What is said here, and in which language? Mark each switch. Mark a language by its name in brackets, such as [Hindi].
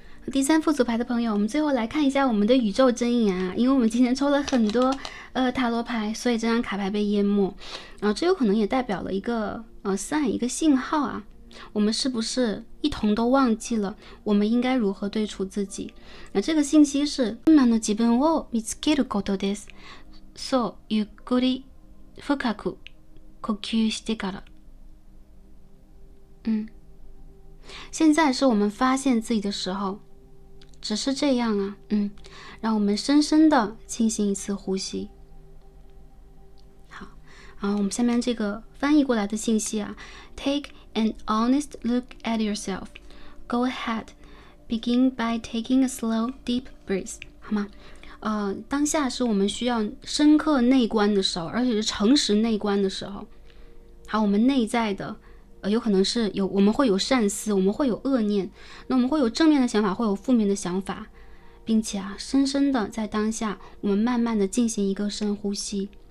[Chinese] 第3副组牌的朋友，我们最后来看一下我们的宇宙真言啊，因为我们今天抽了很多塔罗牌，所以这张卡牌被淹没，这有可能也代表了一个sign，一个信号啊。我们是不是一同都忘记了我们应该如何对处自己？那这个信息是 [Japanese] 今の自分を見つけることです。そうゆっくり深く呼吸してから。 [Chinese] 现在是我们发现自己的时候，只是这样啊。让我们深深的进行一次呼吸。好，我们下面这个翻译过来的信息啊 [English] ，Take an honest look at yourself. Go ahead. Begin by taking a slow, deep breath. [Chinese] 好吗？当下是我们需要深刻内观的时候，而且是诚实内观的时候。好，我们内在的，有可能是我们会有善思，我们会有恶念，那我们会有正面的想法，会有负面的想法，并且深深的在当下，我们慢慢的进行一个深呼吸。